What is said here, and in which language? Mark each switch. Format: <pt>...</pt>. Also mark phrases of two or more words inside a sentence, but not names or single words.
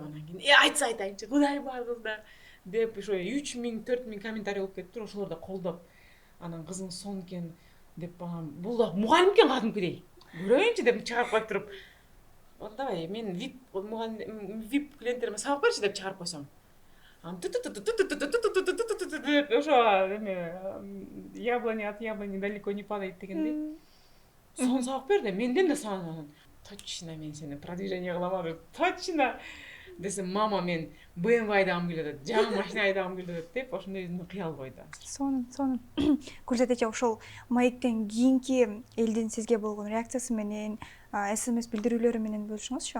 <ky>Анан кийин айтса айтайынчы, Кудай бар кызда деп ошо 3000 4000 комментарий болуп кетиптир, ошолорду колдоп. Анан кызың сон экен деп, анан бул да мугалим экен кадимкидей. Көрөйүнчү деп чыгарып коюп туруп, давай мен VIP клиенттериме сабак берчи деп чыгарып койсом.</ky> <ru>Ошо яблоня от яблони далеко не падает дегендей.</ru> <ky>Сон сабак берди, менден да сабак. Точно мен сени продвижение кылам деп, точно десем, мама мен BMW айдагым келип атат, жаңы машина айдагым келип атат деп, ошондой өзүнө кыял койду. Сонун. Гүлзат эже, ошол маектен кийинки элдин сизге болгон реакциясы менен, СМС билдирүүлөрү менен бөлүшүңүзчү?</ky>